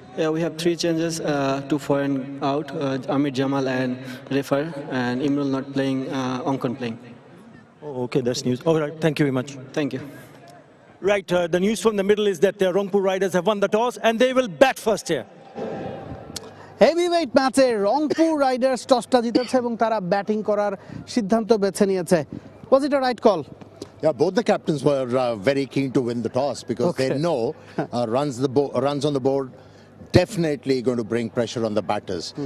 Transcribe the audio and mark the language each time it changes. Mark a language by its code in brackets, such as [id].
[en] Yeah, we have 3 changes, 2 foreign out, Amit Jamal and Refer, and Imrul not playing, Ankon playing. Oh, okay, that's news. All right, thank you very much. Thank you. Right, the news from the middle is that the Rangpur Riders have won the toss and they will bat first here. [bn] Heavyweight ম্যাচে Rangpur Riders টসটা জিতেছে এবং তারা batting করার সিদ্ধান্ত বেছে নিয়েছে। [en] Was it a right call? Yeah, both the captains were very keen to win the toss because they know runs on the board definitely going to bring pressure on the batters.